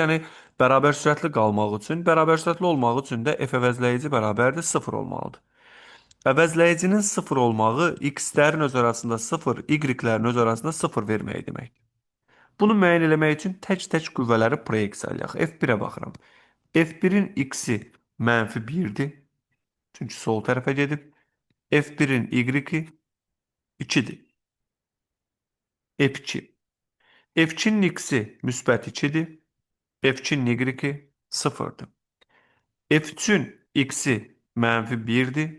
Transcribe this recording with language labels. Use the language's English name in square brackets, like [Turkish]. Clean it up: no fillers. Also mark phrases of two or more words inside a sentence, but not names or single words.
[Azerbaijani] Yəni, bərabər sürətli qalmaq üçün, bərabər sürətli olmaq üçün də F əvəzləyici bərabərdir 0 olmalıdır. Əvəzləyicinin 0 olmağı x-lərin öz arasında 0, y-lərin öz arasında 0 vermək deməkdir. Bunu müəyyən etmək üçün tək-tək qüvvələri proyeksiyalayaq. F1-ə baxıram. F1-in x-i -1-dir. Çünki sol tərəfə gedib. F1-in y-i 2-dir. F2. F2-nin x-i müsbət 2-dir. F3-ün Y sıfırdır. F3-ün X'i mənfi 1-dir.